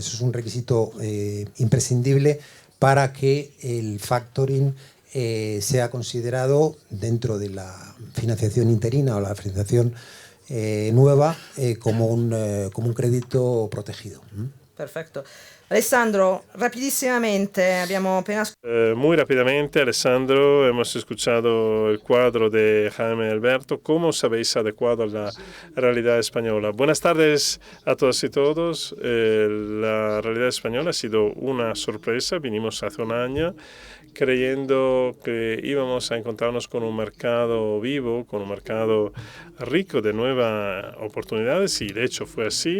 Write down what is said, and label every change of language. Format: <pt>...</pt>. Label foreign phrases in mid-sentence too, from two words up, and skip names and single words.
<es>Eso es un requisito imprescindible para que el factoring sea considerado, dentro de la financiación interina o la financiación nueva, como un crédito protegido. Perfecto.</es> <it>Alessandro, rapidísimamente, abbiamo appena...</it> <es>Muy rápidamente, Alessandro, hemos escuchado el cuadro de Jaime Alberto. ¿Cómo os habéis adecuado a la realidad española? Buenas tardes a todas y todos. La realidad española ha sido una sorpresa. Vinimos hace un año creyendo que íbamos a encontrarnos con un mercado vivo, con un mercado rico de nuevas oportunidades, y de hecho fue así.</es>